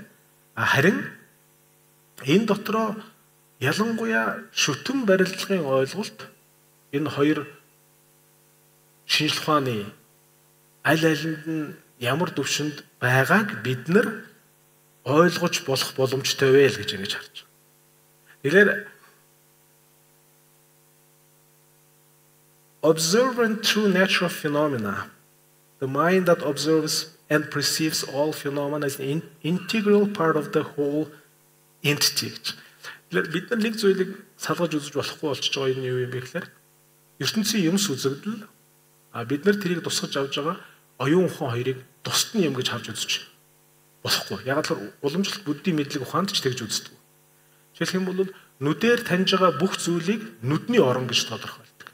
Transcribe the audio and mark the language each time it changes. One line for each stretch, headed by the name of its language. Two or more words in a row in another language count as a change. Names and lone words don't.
Mongolian: Харин энэ дотроо ялангуяа шүтэн барилгын ойлголт энэ хоёр шинжлэх ухааны аль алинд нь ямар төвшөнд байгааг бид нар ойлгож болох боломжтой вэ гэж ингэж харж байна.
English: Тэгэхээр observant true natural phenomena, the mind that observes and perceives all phenomena is an integral part of the whole entity.
Mongolian: Бид нар нэг зүйлийг салгаж үзэж болохгүй болчихж байгаа юм юу юм бэ гэхээр ертөнцийн юмс үзэгдэл бид нар тэрийг тусгаж авж байгаа оюун ухаан хоёрыг тусад нь юм гэж харж үзэж байна. болохгүй. Яг л уламжлалт буддийн мэдлэг ухаанд ч тэгж үздэг. Жишээлх юм бол нүдээр таньж байгаа бүх зүйлийг нүдний орон гэж тодорхойлдог.